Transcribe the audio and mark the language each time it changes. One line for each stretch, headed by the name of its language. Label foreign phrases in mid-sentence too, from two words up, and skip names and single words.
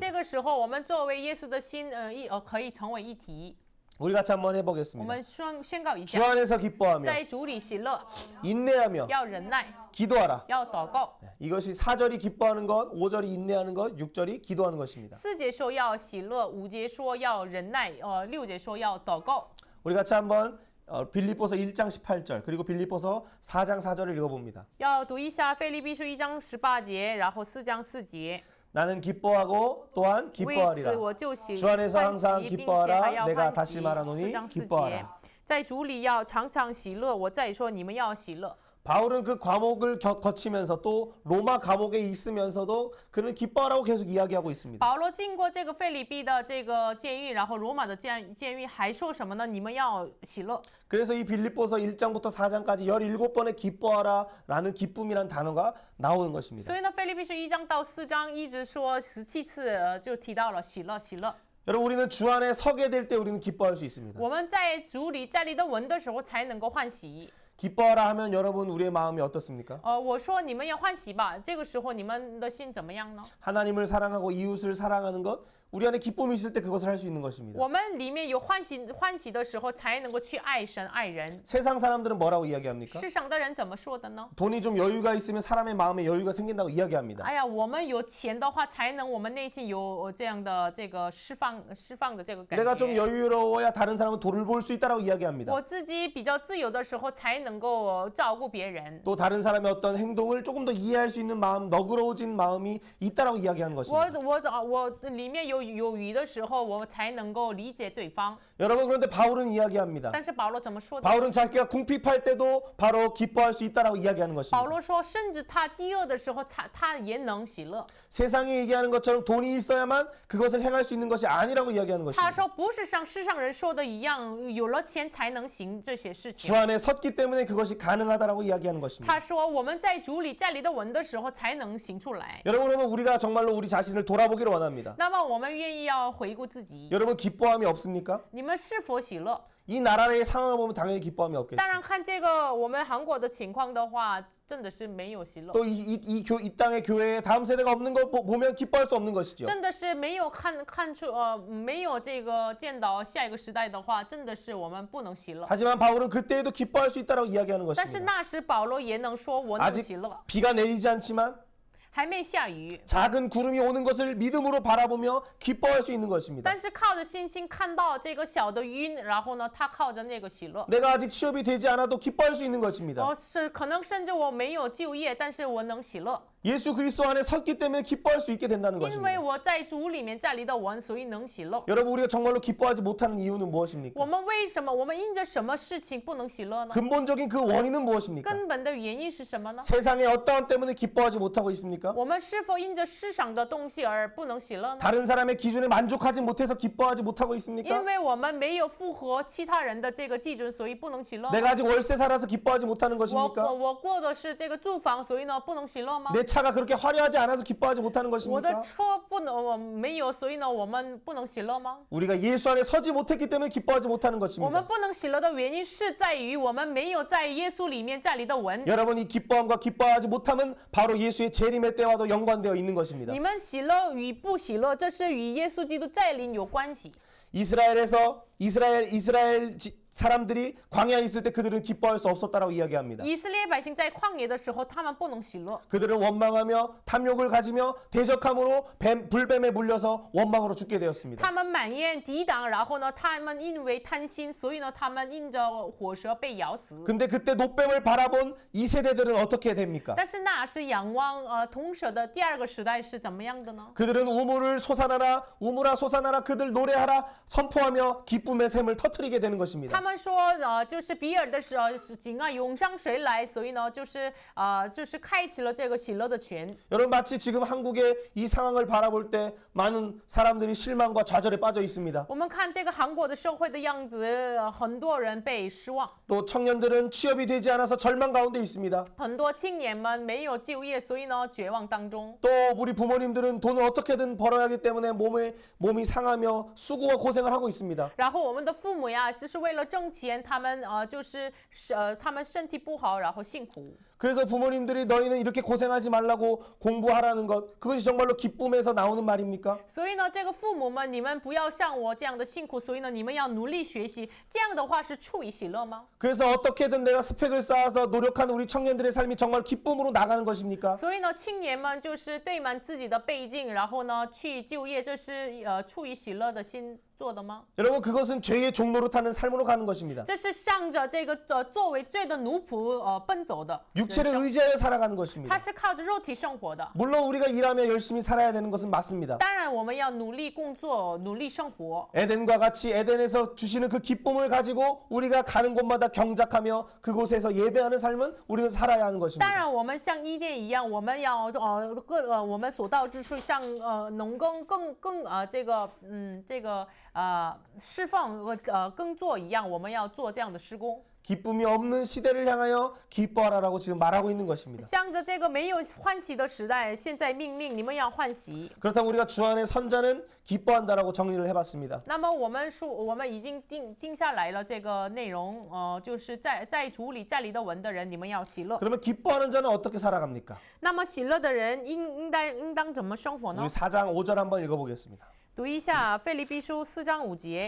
Chinese: 这个时候，我们作为耶稣的心，可以成为一体。
Korean: 우리 같이 한번
Chinese: 我
Korean: 해보겠습니다.
Chinese: 们宣告一
Korean: 주
Chinese: 下，
Korean: 안에서 기뻐하며
Chinese: 在主里喜乐，
Korean: 인내하며
Chinese: 要忍耐，
Korean: 기도하라.
Chinese: 要祷告。
Korean: 이것이 4절이 기뻐하는 것, 5절이 인내하는 것, 6절이 기도하는 것입니다.
Chinese: 4 节说要喜乐，5节说要忍耐，6节说要祷告。
Korean: 우리 같이 한번 빌립보서 1장 18절 그리고 빌립보서 4장 4절을 읽어봅니다.
Chinese: 要读一下腓立比书1章18节，然后4章4节。
Korean: 나는 기뻐하고 또한
Chinese: 为此
Korean: 기뻐하리라.
Chinese: 我就喜
Korean: 주 안에서
Chinese: 欢
Korean: 항상
Chinese: 喜，并且
Korean: 기뻐하라.
Chinese: 还要
Korean: 내가
Chinese: 欢
Korean: 다시
Chinese: 喜。
Korean: 말하노니
Chinese: 4章4节
Korean: 기뻐하라. ，
Chinese: 在主里要常常喜乐。我再说，你们要喜乐。
Korean: 바울은 그 과목을 거치면서 또 로마 감옥에 있으면서도 그는 기뻐하라고 계속 이야기하고 있습니다.
Chinese: 保罗经过这个腓立比的这个监狱，然后罗马的监狱，还说什么呢？你们要喜乐。
Korean: 그래서 이 빌립보서 1장부터 4장까지 17번의 기뻐하라라는 기쁨이란 단어가 나오는 것입니다.
Chinese: 所以呢，腓立比书1章到4章一直说17次，就提到了喜乐，喜乐。
Korean: 여러분 우리는 주 안에 서게 될 때 우리는 기뻐할 수 있습니다.
Chinese: 我们在主里站立的稳的时候，才能够欢喜。
Korean: 기뻐하라 하면 여러분 우리의 마음이 어떻습니까?
Chinese: 我说你们要欢喜吧，这个时候你们的心怎么样呢？
Korean: 하나님을 사랑하고 이웃을 사랑하는 것 우리 안에 기쁨이 있을 때 그것을 할 수 있는 것입니다.
Chinese: 我们里面有欢喜的时候，才能够去爱神爱人。
Korean: 세상 사람들은 뭐라고 이야기합니까?
Chinese: 世上的人怎么说的呢？
Korean: 돈이 좀 여유가 있으면 사람의 마음에 여유가 생긴다고 이야기합니다.
Chinese: 哎呀，我们有钱的话，才能我们内心有这样的这个释放的这个感
Korean: 내가 좀
Chinese: 觉。
Korean: 여유로워야 다른 사람은 돈을 벌 수 있다라고 이야기합니다.
Chinese: 我自己比较自由的时候，才能够照顾别人。
Korean: 또 다른 사람의 어떤 행동을 조금 더 이해할 수 있는 마음, 너그러워진 마음이 있다라고 이야기하는 것입니다.
Chinese: 我里面有余的时候，我才能够理解对方。
Korean: 여러분 그런데 바울은 이야기합니다.
Chinese: 但是保罗怎么说的？
Korean: 바울은 자기가 궁핍할 때도 바로 기뻐할 수 있다라고 이야기하는
Chinese: 保
Korean: 것입니다.
Chinese: 罗说，甚至他饥饿的时候，他也能喜乐。
Korean: 세상이 얘기하는 것처럼 돈이 있어야만 그것을 행할 수 있는 것이 아니라고 이야기하는
Chinese: 他
Korean: 것입니다.
Chinese: 说，不是像世上人说的一样，有了钱才能行这些事
Korean: 주
Chinese: 情。
Korean: 안에 섰기 때문에 그것이 가능하다라고 이야기하는 것입니다.
Chinese: 他说，我们在主里站立的稳的时候，才能行出来。
Korean: 여러분 그러면 우리가 정말로 우리 자신을 돌아보기를 원합니다.
Chinese: 那么我们愿意要回顾自己，
Korean: 여러분 기뻐함이 없습니까?
Chinese: 你们是否喜乐？
Korean: 이 나라의 상황을 보면 당연히 기뻐함이 없겠죠.
Chinese: 当然，看这个我们韩国的情况的话，真的是没有喜乐，
Korean: 또 이 땅의 교회에 다음 세대가 없는 거 보면 기뻐할 수 없는 것이죠.
Chinese: 真的是没有看出没有这个见到下一个时代的话，真的是我们不能喜乐。
Korean: 하지만 바울은 그때에도 기뻐할 수 있다라고 이야기하는
Chinese: 但是
Korean: 것입니다.
Chinese: 那时保罗也能说我能
Korean: 아직
Chinese: 喜乐，
Korean: 비가 내리지 않지만
Chinese: 还没下雨，
Korean: 작은 구름이 오는 것을 믿음으로 바라보며 기뻐할 수 있는 것입니다.
Chinese: 但是靠着信心看到这个小的云，然后呢，他靠着那个喜乐。
Korean: 내가 아직 취업이 되지 않아도 기뻐할 수 있는 것입니다.
Chinese: 是可能甚至我没有就业，但是我能喜乐，
Korean: 예수 그리스도 안에 섰기 때문에 기뻐할 수 있게 된다는
Chinese: 因为
Korean: 것입니다.
Chinese: 我在主里面站立的稳，所以能喜乐。
Korean: 여러분 우리가 정말로 기뻐하지 못하는 이유는 무엇입니까?
Chinese: 我们为什么？我们因着什么事情不能喜乐呢？
Korean: 근본적인 그 원인은 무엇입니까?
Chinese: 根本的原因是什么呢？
Korean: 세상의 어떠함 때문에 기뻐하지 못하고 있습니까?
Chinese: 我们是否因着世上的东西而不能喜乐呢？
Korean: 다른 사람의 기준에 만족하지 못해서 기뻐하지 못하고 있습니까?
Chinese: 因为我们没有符合其他人的这个基准，所以不能喜乐吗。
Korean: 내가 아직 월세 살아서 기뻐하지 못하는 것입니까?
Chinese: 我过的是这个住房，所以呢不能喜乐吗？
Korean: 내 차가 그렇게 화려하지 않아서 기뻐하지 못하는
Chinese: 我的
Korean: 것입니까?
Chinese: 车不能没有，所以呢我们不能喜乐吗？
Korean: 우리가 예수 안에 서지 못했기 때문에 기뻐하지 못하는
Chinese: 我们
Korean: 것입니다.
Chinese: 不能喜乐的原因是在于我们没有在耶稣里面站立的稳。
Korean: 여러분 이 기뻐함과 기뻐하지 못함은 바로 예수의 재림의 때와도 연관되어 있는 것입니다.
Chinese: 你们喜乐与不喜乐，这是与耶稣基督再临有关系。
Korean: 이스라엘에서 이스라엘 사람들이 광야에 있을 때 그들은 기뻐할 수 없었다라고 이야기합니다.
Chinese: 以色列百姓在旷野的时候，他们不能喜乐，
Korean: 그들은 원망하며 탐욕을 가지며 대적함으로 불뱀에 물려서 원망으로 죽게 되었습니다.
Chinese: 他们满眼抵挡，然后呢，他们因为贪心，所以呢，他们因着火蛇被咬死。
Korean: 근데 그때 노뱀을 바라본 이 세대들은 어떻게 됩니까?
Chinese: 但是那是仰望铜蛇的第二个时代是怎么样的呢？
Korean: 그들은 우물을 솟아나라 우물아 솟아나라 그들 노래하라 선포하며 기쁨의 샘을 터뜨리게 되는 것입니다.
Chinese: 他们说就是比尔的井啊涌上水来，所以呢，就是开启了这个喜乐的泉。
Korean: 여러분 마치 지금 한국의 이 상황을 바라볼 때 많은 사람들이 실망과 좌절에 빠져 있습니다.
Chinese: 我们看这个韩国的社会的样子，很多人被失望，
Korean: 또 청년들은 취업이 되지 않아서 절망 가운데 있습니다.
Chinese: 很多青年们没有就业，所以呢，绝望当中。
Korean: 또 우리 부모님들은 돈을 어떻게든 벌어야 하기 때문에 몸이 상하며 수고와 고생을 하고 있습니다.
Chinese: 然后我们的父母呀，就是为了挣钱，他们他们身体不好，然后辛苦。
Korean: 그래서 부모님들이 너희는 이렇게 고생하지 말라고 공부하라는 것 그것이 정말로 기쁨에서 나오는 말입니까?
Chinese: 所以呢，这个父母们，你们不要像我这样的辛苦，所以呢，你们要努力学习。这样的话是出于喜乐吗？
Korean: 그래서 어떻게든 내가 스펙을 쌓아서 노력하는 우리 청년들의 삶이 정말 기쁨으로 나가는 것입니까?
Chinese: 所以呢，青年们就是对满自己的背景，然后呢去就业，这是出于喜乐的心做的吗？
Korean: 여러분 그것은 죄의 종로로 타는 삶으로 가는 것입니다.
Chinese: 这是向着这个作为罪的奴仆奔走的。
Korean: 육체를 의지하여 살아가는 것입니다.
Chinese: 他是靠着肉体生活的。
Korean: 물론 우리가 일하며 열심히 살아야 되는 것은 맞습니다.
Chinese: 当然，我们要努力工作，努力生活。
Korean: 에덴과 같이 에덴에서 주시는 그 기쁨을 가지고 우리가 가는 곳마다 경작하며 그곳에서 예배하는 삶은 우리는 살아야 하는
Chinese: 当
Korean: 것입니다.
Chinese: 然，我们像伊甸一样，我们要我们所到之处，像农耕释放耕作一样，我们要做这样的施工。
Korean: 기쁨이 없는 시대를 향하여 기뻐하라라고 지금 말하고 있는 것입니다.
Chinese: 向着这个没有欢喜的时代，现在命令你们要欢喜。
Korean: 그렇다면 우리가 주 안에 선자는 기뻐한다라고 정리를 해봤습니다.
Chinese: 那么我们已经定下来了这个内容，就是在主里站立的稳的人，你们要喜乐。
Korean: 그러면 기뻐하는 자는 어떻게 살아갑니까?
Chinese: 那么喜乐的人应当怎么生活呢
Korean: 우리 4장 5절 한번 읽어보겠습니다.
Chinese: 读一下腓立比书4章5节。